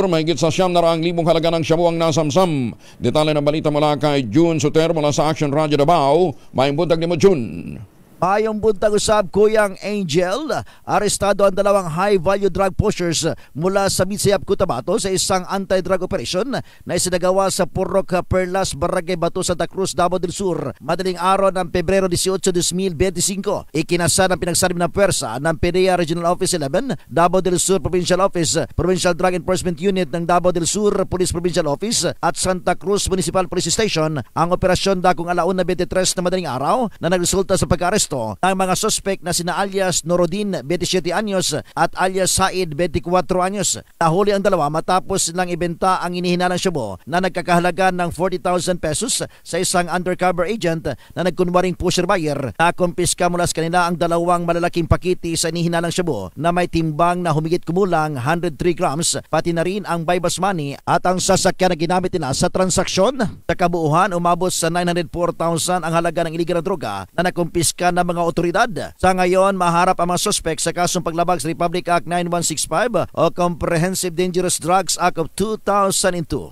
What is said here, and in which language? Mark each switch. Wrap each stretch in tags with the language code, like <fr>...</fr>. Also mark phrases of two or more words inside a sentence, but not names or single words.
<tl>Mahigit sa 700,000 halaga ng shabu ang nasamsam. Detalye ng balita mula kay June Soter mula sa Action Radio Davao.</tl> <ceb>May buntag ni mo, June. Mayong buntag usab, Kuyang Angel.</ceb> <tl>Arestado ang dalawang high-value drug pushers mula sa Mitsayap, Cotabato sa isang anti-drug operation na isinagawa sa Purok Perlas, Barangay Bato, Santa Cruz, Davao del Sur. Madaling araw ng Pebrero 18, 2025. Ikinasa ng pinagsalim na pwersa ng PDEA Regional Office 11, Davao del Sur Provincial Office, Provincial Drug Enforcement Unit ng Davao del Sur Police Provincial Office at Santa Cruz Municipal Police Station ang operasyon dakong 1:23 na madaling araw na nagresulta sa pag-aresto ng mga suspect na sina alias Norodin, 27 anyos at alias Said, 24 anyos. Nahuli ang dalawa matapos silang ibenta ang inihinalang shabu na nagkakahalaga ng 40,000 pesos sa isang undercover agent na nagkunwaring pusher buyer. Nakumpiska mula sa kanila ang dalawang malalaking pakiti sa inihinalang shabu na may timbang na humigit kumulang 103 grams, pati na rin ang buy-bus money at ang sasakyan na ginamit nila sa transaksyon. Sa kabuuhan, umabot sa 904,000 ang halaga ng iligal na droga na nakumpiska ng mga otoridad. Sa ngayon, maharap ang mga suspect sa kasong paglabag sa Republic Act 9165 o Comprehensive Dangerous Drugs Act of 2002.</tl>